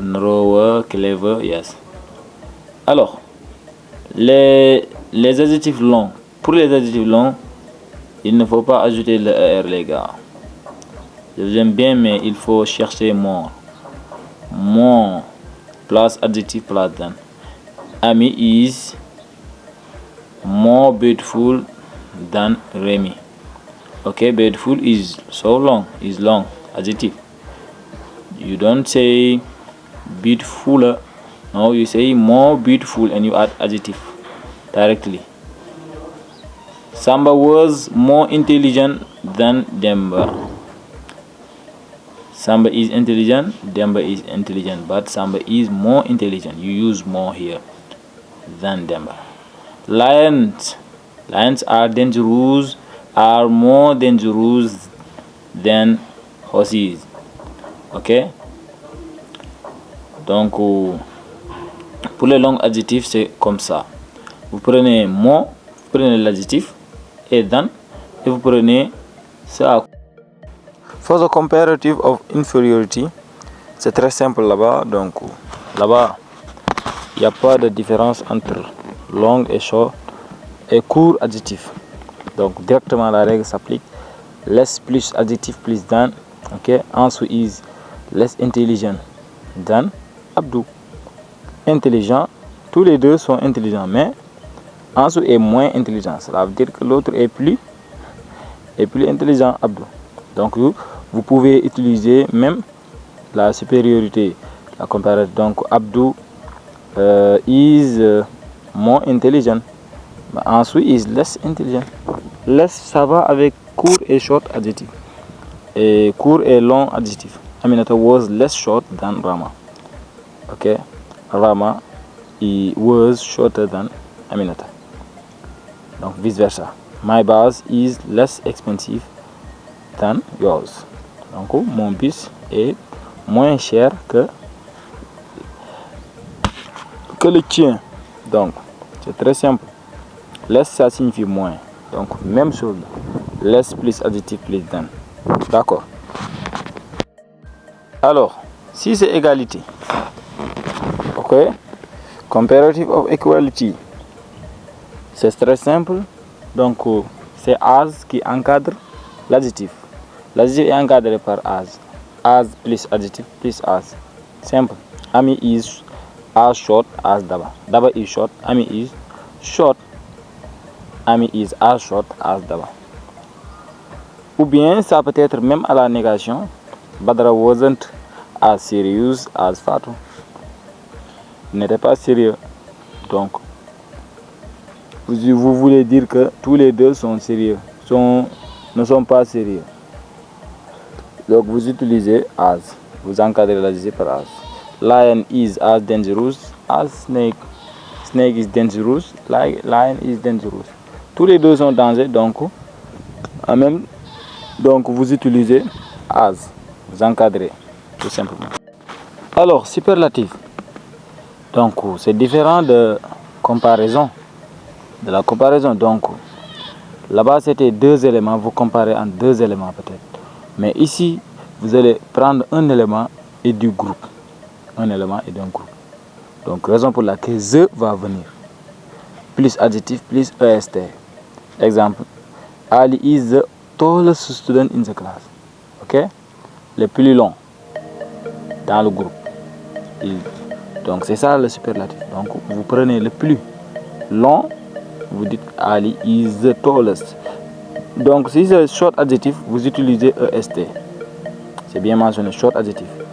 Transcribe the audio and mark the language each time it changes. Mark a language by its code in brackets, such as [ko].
[en] Narrow, clever, yes. [fr] Alors, les adjectifs longs. Pour les adjectifs longs, il ne faut pas ajouter le ER, les gars. Je vous aime bien, mais il faut chercher more. [en] More plus adjective plus than. Amy is more beautiful than Remy. Okay, beautiful is so long, is long, adjective. You don't say beautifuler. No, you say more beautiful and you add adjective directly. Samba was more intelligent than Demba. Samba is intelligent, Demba is intelligent, but Samba is more intelligent. You use more here than Demba. Lions are dangerous, are more dangerous than horses. Ok? [fr] Donc, pour les longs adjectifs, c'est comme ça. Vous prenez more, vous prenez l'adjectif, et than, et vous prenez ça. [en] For the comparative of inferiority, [fr] c'est très simple là-bas. Donc, là-bas, il n'y a pas de différence entre long et short et court adjectif. Donc, directement, la règle s'applique. Less plus adjectif plus than. [en] Ok, Ansu is less intelligent than Abdou. [fr] Intelligent, tous les deux sont intelligents, mais Ansu est moins intelligent. Cela veut dire que l'autre est plus intelligent, Abdou. Donc, vous pouvez utiliser même la supériorité, la comparaison. [en] Donc, Abdou is more intelligent. Ansu is less intelligent. [fr] Less, ça va avec court et short adjectif. Et court et long adjectif. [en] Aminata was less short than Rama. Ok, Rama was shorter than Aminata. [fr] Donc vice versa. [en] My bus is less expensive than yours. [fr] Donc mon bus est moins cher que le tien. Donc c'est très simple. Less, ça signifie moins. Donc même chose. Less plus adjectif plus than. D'accord. Alors, si c'est égalité, ok, [en] comparative of equality, [fr] c'est très simple. Donc, c'est as qui encadre l'adjectif. L'adjectif est encadré par as. As plus adjectif plus as. Simple. [en] Ami is as short as Daba. Daba is short, Ami is short. Ami is as short as Daba. [fr] Ou bien ça peut être même à la négation. [en] Badara wasn't as serious as Fatou. [fr] Il n'était pas sérieux. Donc, vous voulez dire que tous les deux sont sérieux, ne sont pas sérieux. Donc, vous utilisez as. Vous encadrez l'adjectif par as. [en] Lion is as dangerous as snake. Snake is dangerous. Lion is dangerous. [fr] Tous les deux sont en danger. Donc, vous utilisez as. Vous encadrez, tout simplement. Alors, superlatif. Donc, c'est différent de comparaison. De la comparaison. Donc, là-bas, c'était deux éléments. Vous comparez en deux éléments peut-être. Mais ici, vous allez prendre un élément et du groupe. Un élément et d'un groupe. Donc, raison pour laquelle the va venir. Plus adjectif, plus est. Exemple. [en] Ali is the tallest student in the class. Ok? [fr] Le plus long dans le groupe. Donc, c'est ça le superlatif. Donc, vous prenez le plus long, vous dites [en] Ali is the tallest. [fr] Donc, si c'est short adjectif, vous utilisez est. C'est bien mentionné, short adjectif.